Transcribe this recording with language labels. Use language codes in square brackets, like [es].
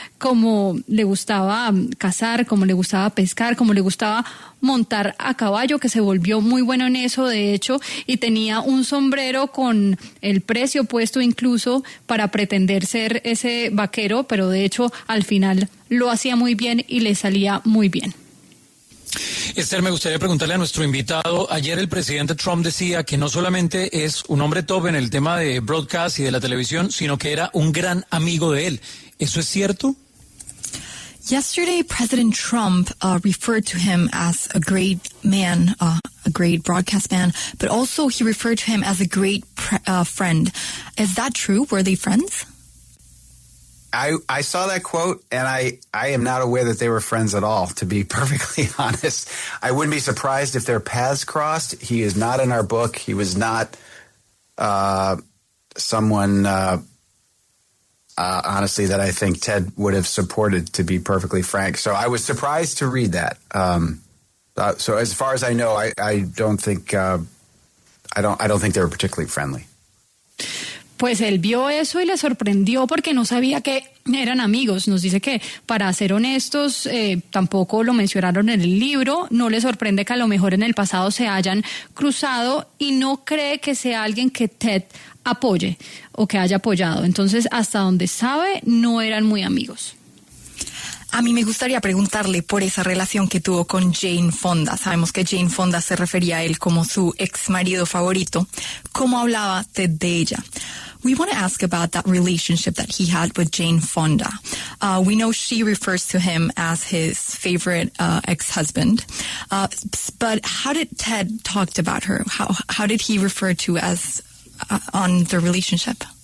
[es] como le gustaba cazar, como le gustaba pescar, como le gustaba montar a caballo, que se volvió muy bueno en eso de hecho, y tenía un sombrero con el precio puesto incluso para pretender ser ese vaquero, pero de hecho al final lo hacía muy bien y le salía muy bien. Esther, me gustaría preguntarle a nuestro invitado, ayer el presidente Trump decía que no solamente es un hombre top en el tema de broadcast y de la televisión, sino que era un gran amigo de él. ¿Eso es cierto? [en] Yesterday, President Trump referred to him as a great man, a great broadcast man, but also he referred to him as a great friend. Is that true? Were they friends? I saw that quote, and I am not aware that they were friends at all, to be perfectly honest. I wouldn't be surprised if their paths crossed. He is not in our book. He was not someone, honestly, that I think Ted would have supported, to be perfectly frank. So I was surprised to read that. So as far as I know, I don't think I don't think they were particularly friendly. [es] Pues él vio eso y le sorprendió porque no sabía que Eran amigos, nos dice que, para ser honestos, tampoco lo mencionaron en el libro, no le sorprende que a lo mejor en el pasado se hayan cruzado y no cree que sea alguien que Ted apoye o que haya apoyado. Entonces, hasta donde sabe, no eran muy amigos. A mí me gustaría preguntarle por esa relación que tuvo con Jane Fonda. Sabemos que Jane Fonda se refería a él como su ex marido favorito. ¿Cómo hablaba Ted de ella? [en] We want to ask about that relationship that he had with Jane Fonda. We know she refers to him as his favorite ex-husband. But how did Ted talk about her? How did he refer to as on the relationship?